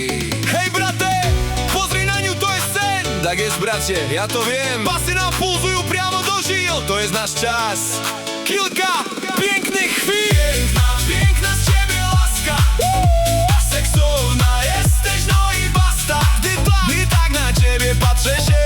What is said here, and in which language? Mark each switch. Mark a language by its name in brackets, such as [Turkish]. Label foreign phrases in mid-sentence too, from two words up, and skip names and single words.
[Slovak] Hej brate, pozri na ňu, to je sen. [Polish] Tak jest bracie, [Slovak] ja to viem, basy nám pulzujú priamo do žil, to je náš čas. [Polish] Kilka pięknych chvíľ. Piękna, piękna z ciebie láska, seksowna jesteś, no i basta. Gdy tak na ciebie patrzę